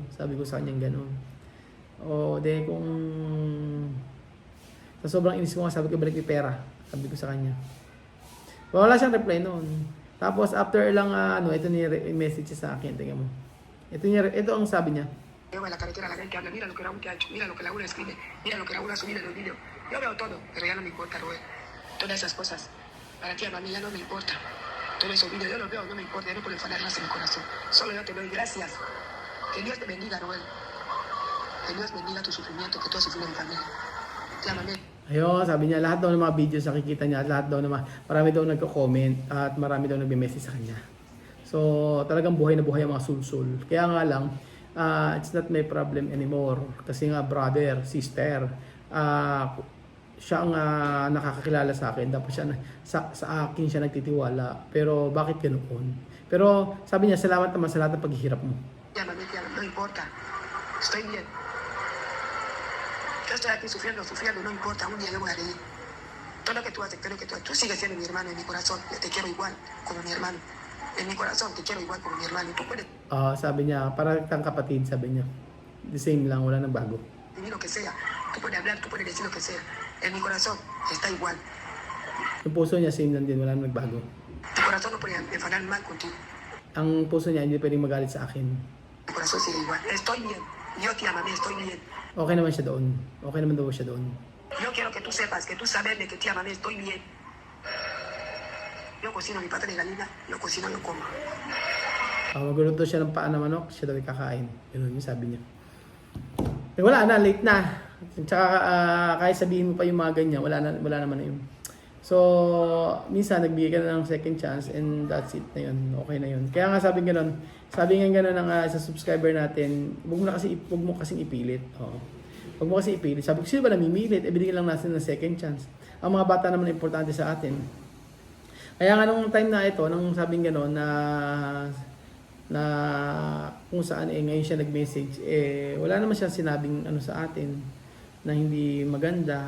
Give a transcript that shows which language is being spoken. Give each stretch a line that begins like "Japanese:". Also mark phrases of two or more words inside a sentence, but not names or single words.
Filipino: Sabi ko sa kanya gano'n. Kung sa sobrang inis ko nga, sabi ko, balik yung pera. Sabi ko sa kanya. Wala siyang reply noon. Tapos after lang ito ni message sa akin, tingnan mo. Ito ang sabi niya.
Spanish: Veo en la carretera la gente habla, mira lo que Raúl te ha hecho, mira lo que Raúl escribe, mira lo que Raúl ha subido en los videos. Yo veo todo, pero ya no me importa, Roel. Todas esas cosas, para ti, a mí ya no me importa. Todos esos videos yo los veo, no me importa, ya no puedo enfadar más en mi corazón. Solo yo te doy gracias. Que Dios te bendiga, Roel. Que Dios bendiga tu sufrimiento, que tú has sufrido en familia. Te amo, amén.
Filipino: Ayun, sabi niya, lahat daw ng mga videos nakikita niya, lahat daw marami daw nagko-comment at marami daw nagme-message sa kanya. So, talagang buhay na buhay ang mga sulsul. Kaya nga lang,
English: it's not my problem anymore.
Filipino: Kasi nga, brother, sister, siya ang nakakakilala sa akin. Dapat siya, sa akin siya nagtitiwala. Pero bakit ganoon? Pero sabi niya, salamat naman sa lahat ng paghihirap mo.
Spanish: No importa. Estoy bien. Yo estoy aquí sufriendo, no importa, un día yo voy a reír. Todo lo que tú haces, tú sigues siendo mi hermano en mi corazón, yo te quiero igual como mi hermano. En mi corazón te quiero igual como mi hermano. Tú puedes...
Filipino: sabi niya, para kang kapatid, sabi niya.
English: The same
Filipino: lang, wala nang bago.
Spanish: Decir lo que sea, tú puedes hablar, tú puedes decir lo que sea. En mi corazón está igual.
Filipino: Yung puso niya, same lang din, wala nang nagbago.
Spanish: Tu corazón no puede enfadar mal contigo.
Filipino: Ang puso niya, hindi pwedeng magalit sa akin.
Spanish: Tu corazón sigue igual. Estoy bien. Dios te ama, estoy bien.
Filipino: Okay naman siya doon. Okay naman daw siya doon.
Spanish: Yo quiero que tú sepas, que tú sabes de que te ama, estoy bien. Yo cocino mi pata de gallina, yo cocino, yo como.
Filipino: Magluluto siya ng paa ng manok, siya daw kakain. Yun yung sabi niya. Wala na, late na. Tsaka kahit sabihin mo pa yung mga ganyan, wala naman na yun. So, minsan nagbigay ka na ng
English: second chance and that's it
Filipino: na yun. Okay na yun. Kaya nga sabi nga gano'n ng sa subscriber natin, huwag mo kasing ipilit. Huwag mo kasi ipilit. Sabi ko, sino ba namimilit? Binigyan lang natin ng
English: second chance.
Filipino: Ang mga bata naman importante sa atin. Kaya nga nung time na ito, nung sabing gano'n na kung saan ngayon siya nag-message, wala naman siya sinabing ano sa atin na hindi maganda.